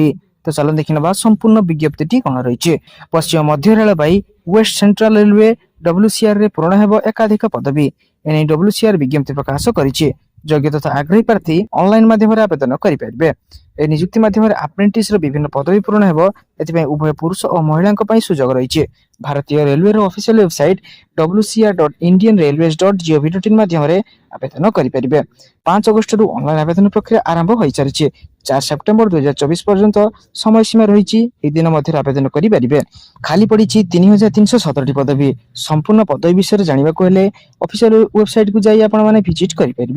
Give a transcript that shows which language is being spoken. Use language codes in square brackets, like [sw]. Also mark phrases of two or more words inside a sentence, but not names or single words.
[or] ତ ଚାଲନ୍ତୁ ଦେଖିନେବା ସମ୍ପୂର୍ଣ୍ଣ ବିଜ୍ଞପ୍ତିଟି କ'ଣ ରହିଛି। ପଶ୍ଚିମ ମଧ୍ୟ ରେଳବାଇ ୱେଷ୍ଟ ସେଣ୍ଟ୍ରାଲ ରେଲୱେ WCRରେ ପୂରଣ ହେବ ଏକାଧିକ ପଦବୀ। ଏନେଇ WCR ବିଜ୍ଞପ୍ତି ପ୍ରକାଶ କରିଛି। ଯୋଗ୍ୟ ତଥା ଆଗ୍ରହୀ ପ୍ରାର୍ଥୀ ଅନଲାଇନ୍ ମାଧ୍ୟମରେ ଆବେଦନ କରିପାରିବେ। ଏହି ନିଯୁକ୍ତି ମାଧ୍ୟମରେ ଆପ୍ରେଣ୍ଟିସର ବିଭିନ୍ନ ପଦବୀ ପୂରଣ ହେବ। ଏଥିପାଇଁ ଉଭୟ ପୁରୁଷ ଓ ମହିଳାଙ୍କ ପାଇଁ ସୁଯୋଗ ରହିଛି। ଭାରତୀୟ ରେଲୱେର [en] official website [or] wcr.indianrailways.gov.in ମାଧ୍ୟମରେ ଆବେଦନ କରିପାରିବେ। 5 ଅଗଷ୍ଟରୁ ଅନଲାଇନ୍ ଆବେଦନ ପ୍ରକ୍ରିୟା ଆରମ୍ଭ ହୋଇସାରିଛି। 4 ସେପ୍ଟେମ୍ବର 2024 ପର୍ଯ୍ୟନ୍ତ ସମୟସୀମା ରହିଛି। ଏହି ଦିନ ମଧ୍ୟରେ ଆବେଦନ କରିପାରିବେ। ଖାଲି ପଡ଼ିଛି 3,317ଟି ପଦବୀ। ସମ୍ପୂର୍ଣ୍ଣ ପଦବୀ ବିଷୟରେ ଜାଣିବାକୁ ହେଲେ ଅଫିସିଆଲ ୱେବସାଇଟକୁ ଯାଇ ଆପଣମାନେ ଭିଜିଟ୍ କରିପାରିବେ।